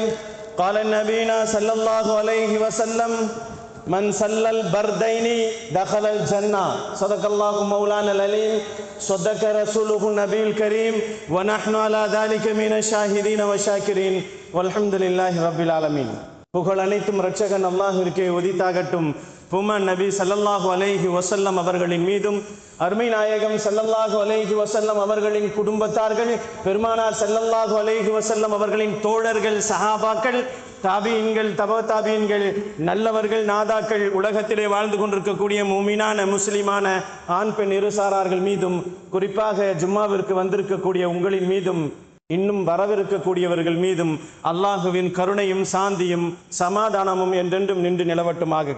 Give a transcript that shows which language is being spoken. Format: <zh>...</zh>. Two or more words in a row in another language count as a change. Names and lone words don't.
<ar>قال نبينا صلى الله عليه وسلم من صلى البردين دخل الجنة. صدق الله مولانا العليم. صدق رسوله النبي الكريم ونحن على ذلك من الشاهدين والشاكرين والحمد لله رب العالمين.</ar> <ta>புகழ் அனைத்தும் இரட்சகன் அல்லாஹ்விற்கே உரித்தாகட்டும். புமான் நபி</ta> <ar>صلى الله عليه وسلم</ar> <ta>அவர்களின் மீதும் அருமை நாயகம்</ta> <ar>صلى الله عليه وسلم</ar> <ta>அவர்களின் குடும்பத்தார்கள், பெருமானார்</ta> <ar>صلى الله عليه وسلم</ar> <ta>அவர்களின் தோழர்கள், சஹாபாக்கள், தாபீன்கள், தபா தாபீன்கள், நல்லவர்கள், நாதாக்கள், உலகத்திலே வாழ்ந்து கொண்டிருக்கக்கூடிய மூமினான முஸ்லிமான ஆண் பெண் இருசாரார்கள் மீதும், குறிப்பாக ஜும்மாவிற்கு வந்திருக்கக்கூடிய உங்களின் மீதும், இன்னும் வரவிருக்கக்கூடியவர்கள் மீதும் அல்லாஹுவின் கருணையும் சாந்தியும் சமாதானமும் என்றென்றும் நின்று நிலவட்டுமாக.</ta>